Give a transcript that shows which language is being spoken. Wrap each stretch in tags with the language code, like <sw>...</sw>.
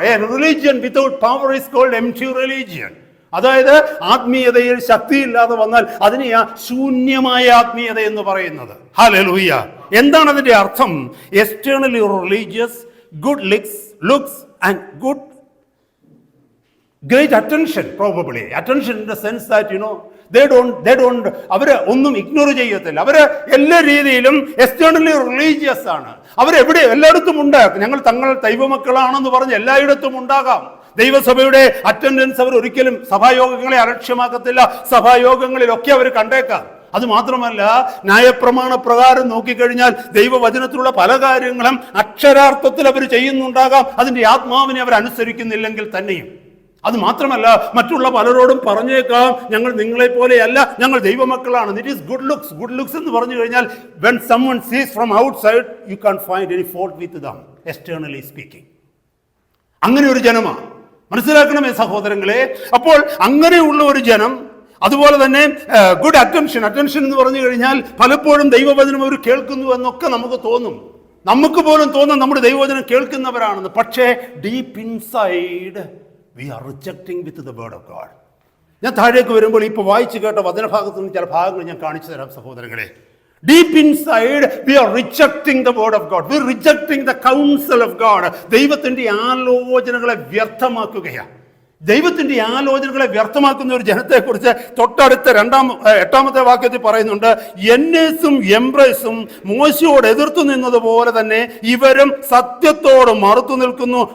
<en>A religion without power is called empty religion.</en> <ml>അതായത് ആത്മീയതയിൽ ശക്തിയില്ലാതെ വന്നാൽ അതിനെയാ ശൂന്യമായ ആത്മീയത എന്ന് പറയുന്നത്. ഹല്ലേലൂയ. എന്താണ് അതിന്റെ അർത്ഥം?</ml> <en>externally religious, good looks and good great attention, probably. Attention in the sense that, they don't,</en> <ml>അവര് ഒന്നും ഇഗ്നോർ ചെയ്യത്തില്ല. അവര് എല്ലാ രീതിയിലും എക്സ്റ്റേണലി റിലീജിയസ് ആണ്. അവരെവിടെ എല്ലായിടത്തും ഉണ്ട്. ഞങ്ങൾ തങ്ങൾ ദൈവമക്കളാണെന്ന് പറഞ്ഞ് എല്ലായിടത്തും ഉണ്ടാകാം. ദൈവസഭയുടെ അറ്റൻഡൻസ് അവർ ഒരിക്കലും സഭായോഗങ്ങളെ അലക്ഷ്യമാക്കത്തില്ല. സഭായോഗങ്ങളിലൊക്കെ അവർ കണ്ടേക്കാം. അത് മാത്രമല്ല, ന്യായപ്രമാണ പ്രകാരം നോക്കിക്കഴിഞ്ഞാൽ ദൈവവചനത്തിലുള്ള പല കാര്യങ്ങളും അക്ഷരാർത്ഥത്തിൽ അവർ ചെയ്യുന്നുണ്ടാകാം. അതിൻ്റെ ആത്മാവിനെ അവർ അനുസരിക്കുന്നില്ലെങ്കിൽ തന്നെയും. അത് മാത്രമല്ല, മറ്റുള്ള പലരോടും പറഞ്ഞേക്കാം, ഞങ്ങൾ നിങ്ങളെ പോലെയല്ല, ഞങ്ങൾ ദൈവമക്കളാണ്.</ml> <en>It is good looks. Good looks</en> <ml>എന്ന് പറഞ്ഞു കഴിഞ്ഞാൽ</ml> <en>when someone sees from outside, you can't find any fault with them, externally speaking.</en> <ml>അങ്ങനെ ഒരു ജനമാണ്. മനസ്സിലാക്കണമേ സഹോദരങ്ങളെ. അപ്പോൾ അങ്ങനെയുള്ള ഒരു ജനം, അതുപോലെ തന്നെ ഗുഡ് അറ്റൻഷൻ എന്ന് പറഞ്ഞു കഴിഞ്ഞാൽ പലപ്പോഴും ദൈവവചനം അവർ കേൾക്കുന്നു എന്നൊക്കെ നമുക്ക് തോന്നും. നമുക്ക് പോലും തോന്നും നമ്മുടെ ദൈവവചനം കേൾക്കുന്നവരാണെന്ന്.</ml> <en>പക്ഷേ deep inside we are rejecting with the word of God.</en> <ml>ഞാൻ താഴേക്ക് വരുമ്പോൾ ഇപ്പോൾ വായിച്ചു കേട്ട വചനഭാഗത്ത് നിന്ന് ചില ഭാഗങ്ങൾ ഞാൻ കാണിച്ചു തരാം സഹോദരങ്ങളെ.</ml> <en>Deep inside we are rejecting the word of God. We are rejecting the counsel of God.</en> <ml>ദൈവത്തിൻ്റെ ആലോചനകളെ വ്യർത്ഥമാക്കുകയാണ്. ദൈവത്തിൻ്റെ ആലോചനകളെ വ്യർത്ഥമാക്കുന്ന ഒരു ജനത്തെക്കുറിച്ച് തൊട്ടടുത്ത 8-ാമത്തെ വാക്യത്തിൽ പറയുന്നുണ്ട്, യന്നേസും എംബ്രേസും മോശയോട് എതിർത്തു നിന്നതുപോലെ തന്നെ ഇവരും സത്യത്തോട് മറുത്തു നിൽക്കുന്നു.</ml>